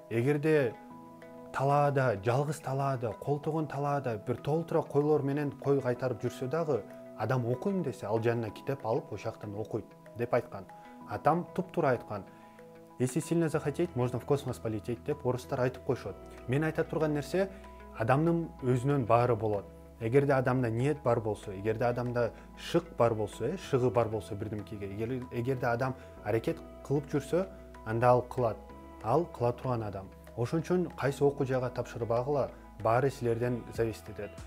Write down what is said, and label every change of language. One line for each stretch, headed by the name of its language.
Kyrgyz: Эгерде талаада, жалгыз талаада, колтугун талаада бир толтура койлор менен кой кайтарып жүрсө дагы, адам окуйм десе, ал жанына китеп алып, ошол жактан окуйт деп айткан. Атам туп-туура айткан.
Russian: Если сильно захотеть, можно в космос полететь
Kyrgyz: деп орустар айтып койшот. Мен айта турган нерсе, адамдын өзүнөн баары болот. Эгерде адамда ниет бар болсо, эгерде адамда шык бар болсо, шыгы бар болсо бирдемкеге, эгерде адам аракет кылып жүрсө, анда ал кылат. Ал кыла турган адам. Ошон үчүн кайсы окуу жайга тапшырбагыла, баары силерден зависит этет.